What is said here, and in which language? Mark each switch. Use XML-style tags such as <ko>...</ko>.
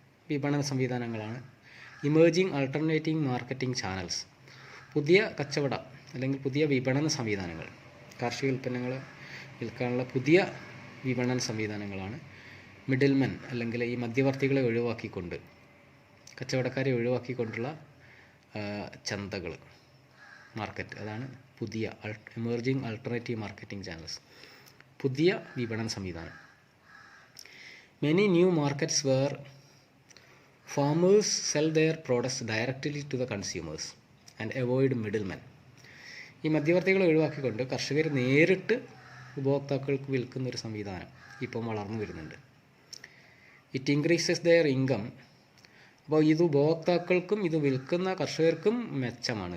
<ml>വിപണന സംവിധാനങ്ങളാണ്. Emerging alternative marketing channels, പുതിയ കച്ചവട അല്ലെങ്കിൽ പുതിയ വിപണന സംവിധാനങ്ങൾ, കാർഷിക ഉൽപ്പന്നങ്ങൾ വിൽക്കാനുള്ള പുതിയ വിപണന സംവിധാനങ്ങളാണ്. മിഡിൽമെൻ അല്ലെങ്കിൽ ഈ മധ്യവർത്തികളെ ഒഴിവാക്കിക്കൊണ്ട്, കച്ചവടക്കാരെ ഒഴിവാക്കിക്കൊണ്ടുള്ള ചന്തകൾ, മാർക്കറ്റ്, അതാണ് പുതിയ എമേർജിംഗ് ആൾട്ടർനേറ്റീവ് മാർക്കറ്റിംഗ് ചാനൽസ്, പുതിയ വിപണന സംവിധാനം.</ml> <en>Many new markets where farmers sell their products directly to the consumers and avoid middlemen.</en> <ml>ഈ മധ്യവർത്തികളെ ഒഴിവാക്കിക്കൊണ്ട് കർഷകർ നേരിട്ട് ഉപഭോക്താക്കൾക്ക് വിൽക്കുന്നൊരു സംവിധാനം ഇപ്പം വളർന്നു വരുന്നുണ്ട്.</ml> <en>It increases their income.</en> <ml>അപ്പോൾ ഇത് ഉപഭോക്താക്കൾക്കും ഇത് വിൽക്കുന്ന കർഷകർക്കും മെച്ചമാണ്.</ml>